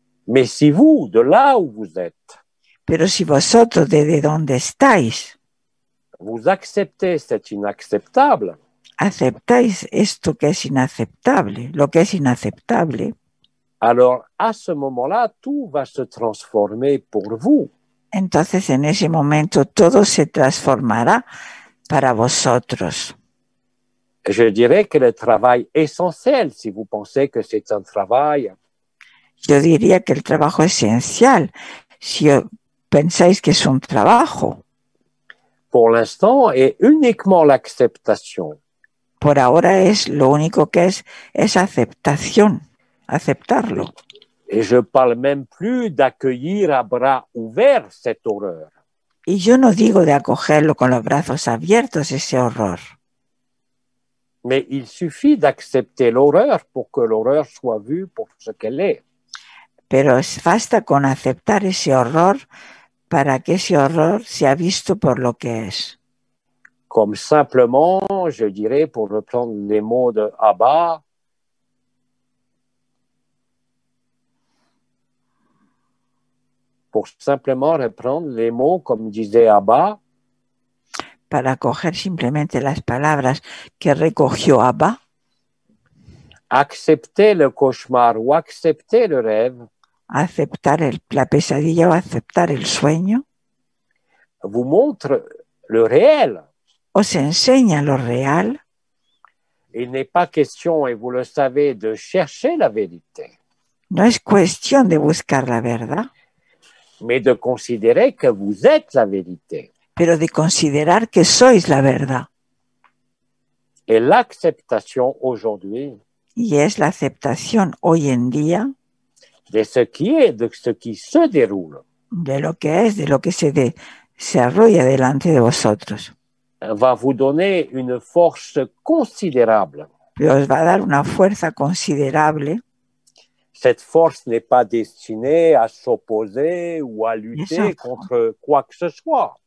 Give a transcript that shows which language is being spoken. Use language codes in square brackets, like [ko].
[fr] Mais si vous, de là où vous êtes, [es] Pero si vosotros desde donde estáis [fr] vous acceptez cet inacceptable, [es] aceptáis esto que es inaceptable, lo que es inaceptable, [fr] alors à ce moment-là, tout va se transformer pour vous. [es] entonces en ese momento todo se transformará para vosotros. [fr] Je dirais que le travail essentiel, si vous pensez que c'est un travail, [es] Yo diría que el trabajo esencial, si pensáis que es un trabajo, [fr] pour l'instant, est uniquement l'acceptation. [es] por ahora es lo único que es aceptación, aceptarlo. [fr] Et je parle même plus d'accueillir à bras ouverts cette horreur. [es] Y yo no digo de acogerlo con los brazos abiertos, ese horror. [fr] Mais il suffit d'accepter l'horreur pour que l'horreur soit vue pour ce qu'elle est. [es] Pero basta con aceptar ese horror para que ese horror sea visto por lo que es. [fr] Comme simplement, je dirais, pour reprendre les mots de Abba, pour simplement reprendre les mots, comme disait Abba, [es] Para coger simplemente las palabras que recogió Abba, [fr] accepter le cauchemar ou accepter le rêve [es] aceptar la pesadilla o aceptar el sueño, [fr] vous montre le réel. [es] os enseña lo real, [fr] il n'est pas question, et vous le savez, de chercher la vérité, [es] no es cuestión de buscar la verdad, [fr] mais de considérer que vous êtes la vérité. [es] pero de considerar que sois la verdad. [fr] Et l'acceptation aujourd'hui [es] Y es la aceptación hoy en día [fr] de ce qui est, de ce qui se déroule, [es] de lo que es, de lo que se desarrolla delante de vosotros. [fr] va vous donner une force considérable. [es] Pero os va a dar una fuerza considerable. [fr] Cette force n'est pas destinée à s'opposer ou à lutter contre quoi que ce soit.